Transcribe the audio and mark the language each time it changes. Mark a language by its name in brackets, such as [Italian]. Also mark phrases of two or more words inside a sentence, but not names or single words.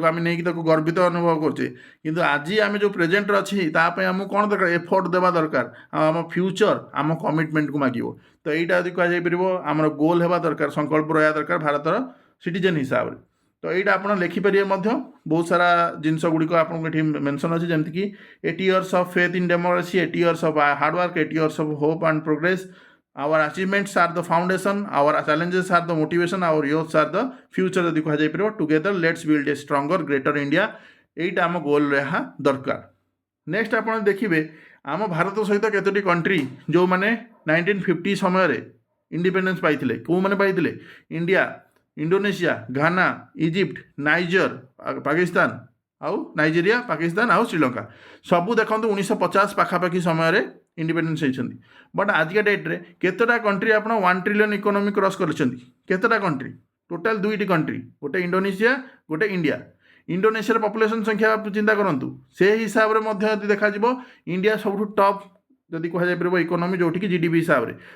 [Odia] ଆମେ ନେଇକି ତାକୁ ଗର୍ବିତ ଅନୁଭବ କରୁଛେ କିନ୍ତୁ ଆଜି ଆମେ ଯେଉଁ ପ୍ରେଜେଣ୍ଟରେ ଅଛି ତା ପାଇଁ ଆମକୁ କ'ଣ ଦରକାର ଏଫର୍ଟ ଦେବା ଦରକାର ଆଉ ଆମ ଫ୍ୟୁଚର ଆମ କମିଟମେଣ୍ଟକୁ ମାଗିବ ତ ଏଇଟା ଯଦି କୁହାଯାଇପାରିବ ଆମର ଗୋଲ୍ ହେବା ଦରକାର ସଂକଳ୍ପ ରହିବା ଦରକାର ଭାରତର ସିଟିଜେନ୍ ହିସାବରେ ତ ଏଇଟା ଆପଣ ଲେଖିପାରିବେ ମଧ୍ୟ ବହୁତ ସାରା ଜିନିଷ ଗୁଡ଼ିକ ଆପଣଙ୍କୁ ଏଠି ମେନସନ୍ ଅଛି ଯେମିତିକି [English] 8 years of faith in democracy 8 years of hardwork 8 years of hope and progress our achievements are the foundation our challenges are the motivation our youths are the future [Odia] ଯଦି କୁହାଯାଇପାରିବ [English] together let's build a stronger greater India [Odia] ଏଇଟା ଆମ ଗୋଲ୍ ରହିବା ଦରକାର ନେକ୍ସଟ ଆପଣ ଦେଖିବେ ଆମ ଭାରତ ସହିତ କେତୋଟି କଣ୍ଟ୍ରି ଯେଉଁମାନେ 1950 ସମୟରେ ଇଣ୍ଡିପେଣ୍ଡେନ୍ସ ପାଇଥିଲେ କେଉଁମାନେ ପାଇଥିଲେ ଇଣ୍ଡିଆ ଇଣ୍ଡୋନେସିଆ ଘାନା ଇଜିପ୍ଟ ନାଇଜର ପାକିସ୍ତାନ ଆଉ ନାଇଜେରିଆ ପାକିସ୍ତାନ ଆଉ ଶ୍ରୀଲଙ୍କା ସବୁ ଦେଖନ୍ତୁ 1950 ପାଖାପାଖି ସମୟରେ ଇଣ୍ଡିପେଣ୍ଡେନ୍ସ ହେଇଛନ୍ତି ବଟ୍ ଆଜିକା ଡେଟ୍ରେ କେତେଟା କଣ୍ଟ୍ରି ଆପଣ [English] 1 trillion economy cross [Odia] କରିଛନ୍ତି କେତେଟା କଣ୍ଟ୍ରି ଟୋଟାଲ୍ 2ଟି କଣ୍ଟ୍ରି ଗୋଟେ ଇଣ୍ଡୋନେସିଆ ଗୋଟେ ଇଣ୍ଡିଆ ଇଣ୍ଡୋନେସିଆର ପପୁଲେସନ୍ ସଂଖ୍ୟା ଚିନ୍ତା କରନ୍ତୁ ସେ ହିସାବରେ ମଧ୍ୟ ଯଦି ଦେଖାଯିବ ଇଣ୍ଡିଆ ସବୁଠୁ ଟପ୍ ଯଦି କୁହାଯାଇପାରିବ ଇକୋନୋମି ଯେଉଁଠିକି GDP ହିସାବରେ